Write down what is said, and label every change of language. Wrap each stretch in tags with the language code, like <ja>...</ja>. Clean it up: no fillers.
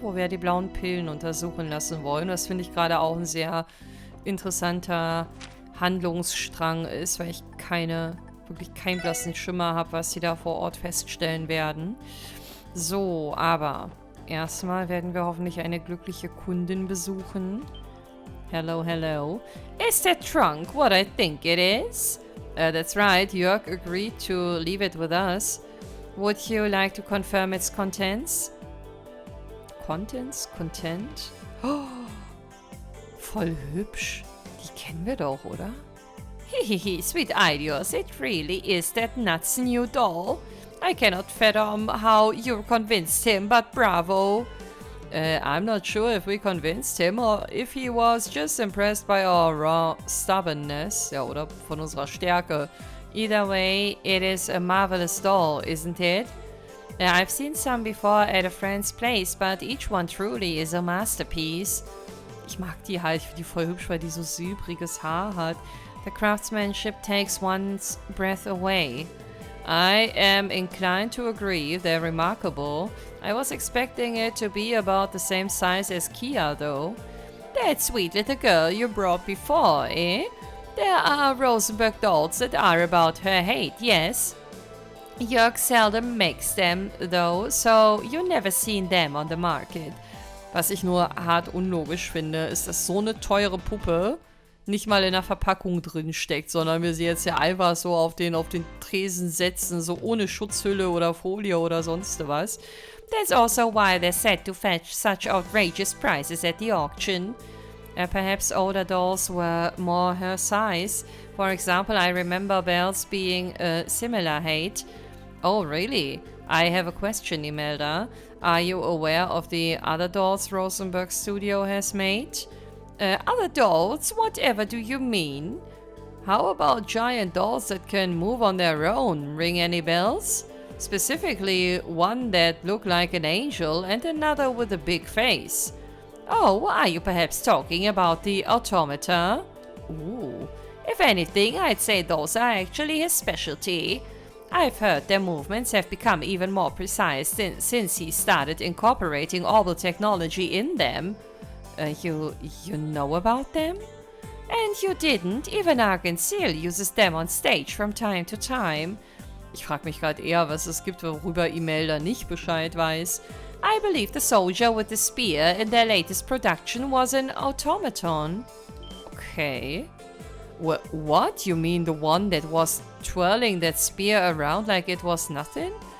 <de>Wo wir die blauen Pillen untersuchen lassen wollen. Das finde ich gerade auch ein sehr interessanter Handlungsstrang ist, weil ich wirklich keinen blassen Schimmer habe, was sie da vor Ort feststellen werden. So, aber erstmal werden wir hoffentlich eine glückliche Kundin besuchen.</de> <en>Hello, hello. Is that trunk what I think it is? That's right, Jörg agreed to leave it with us. Would you like to confirm its contents? Contents? Content? Oh,</en> <de>voll hübsch. Die kennen wir doch, oder?</de> <en>Hehehe, sweet idiot, it really is that nuts new doll. I cannot fathom how you convinced him, but bravo. I'm not sure if we convinced him or if he was just impressed by our raw stubbornness.</en> <de>Ja, oder von unserer Stärke.</de> <en>Either way, it is a marvelous doll, isn't it? I've seen some before at a friend's place, but each one truly is a masterpiece.</en> <de>Ich mag die halt, ich finde die voll hübsch, weil die so silbriges Haar hat.</de> <en>The craftsmanship takes one's breath away. I am inclined to agree, they're remarkable. I was expecting it to be about the same size as Kia, though. That sweet little girl you brought before, eh? There are Rosenberg dolls that are about her height, yes? Jörg seldom makes them, though, so you never seen them on the market.</en> <de>Was ich nur hart unlogisch finde, ist, dass so eine teure Puppe nicht mal in der Verpackung drin steckt, sondern wir sie jetzt ja einfach so auf den Tresen setzen, so ohne Schutzhülle oder Folie oder sonst was.</de> <en>That's also why they're said to fetch such outrageous prices at the auction. Perhaps older dolls were more her size. For example, I remember Belle's being a similar height. Oh, really? I have a question, Imelda. Are you aware of the other dolls Rosenberg's studio has made? Other dolls? Whatever do you mean? How about giant dolls that can move on their own? Ring any bells? Specifically, one that looked like an angel and another with a big face. Oh, are you perhaps talking about the automata? Ooh. If anything, I'd say those are actually his specialty. I've heard their movements have become even more precise since he started incorporating orbital technology in them. You know about them? And you didn't? Even Argentseal uses them on stage from time to time.</en> <de>Ich frage mich gerade eher, was es gibt, worüber Imelda nicht Bescheid weiß.</de> <en>I believe the soldier with the spear in their latest production was an automaton. Okay. What? You mean the one that was twirling that spear around like it was nothing?</en>